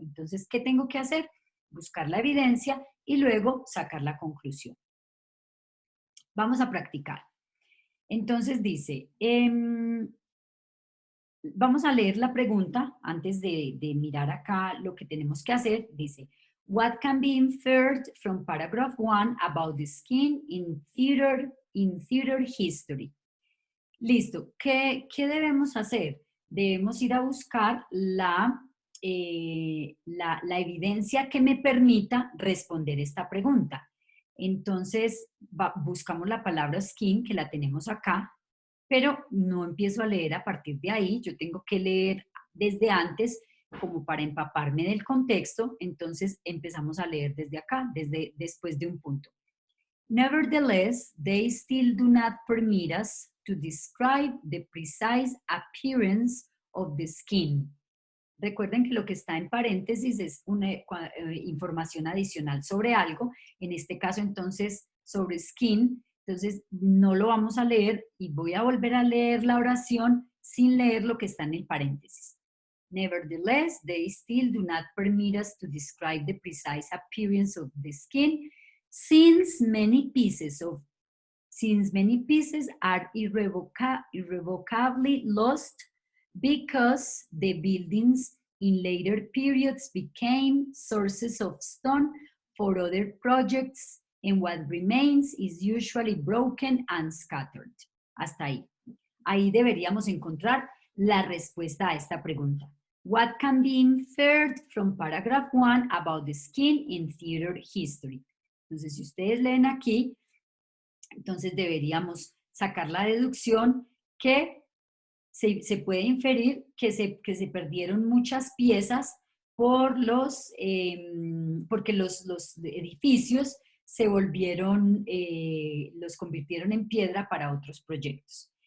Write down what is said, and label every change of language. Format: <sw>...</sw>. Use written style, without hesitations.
<es>Entonces, ¿qué tengo que hacer? Buscar la evidencia y luego sacar la conclusión. Vamos a practicar. Entonces dice, vamos a leer la pregunta antes de mirar acá lo que tenemos que hacer. Dice,</es> <en>what can be inferred from paragraph 1 about the skin in theater history?</en> <es>Listo. ¿Qué debemos hacer? Debemos ir a buscar la evidencia que me permita responder esta pregunta. Entonces, buscamos la palabra skin, que la tenemos acá, pero no empiezo a leer a partir de ahí. Yo tengo que leer desde antes como para empaparme del contexto. Entonces, empezamos a leer desde acá, desde después de un punto.</es> <en>Nevertheless, they still do not permit us to describe the precise appearance of the skin.</en> <es>Recuerden que lo que está en paréntesis es una información adicional sobre algo, en este caso entonces sobre skin, entonces no lo vamos a leer y voy a volver a leer la oración sin leer lo que está en el paréntesis.</es> <en>Nevertheless, they still do not permit us to describe the precise appearance of the skin, since many pieces are irrevocably lost because the buildings in later periods became sources of stone for other projects, and what remains is usually broken and scattered.</en> <es>Hasta ahí. Ahí deberíamos encontrar la respuesta a esta pregunta.</es> <en>What can be inferred from paragraph 1 about the skin in theater history?</en> <es>Entonces, si ustedes leen aquí, entonces deberíamos sacar la deducción que se puede inferir que se perdieron muchas piezas porque los edificios se volvieron, los convirtieron en piedra para otros proyectos.</es>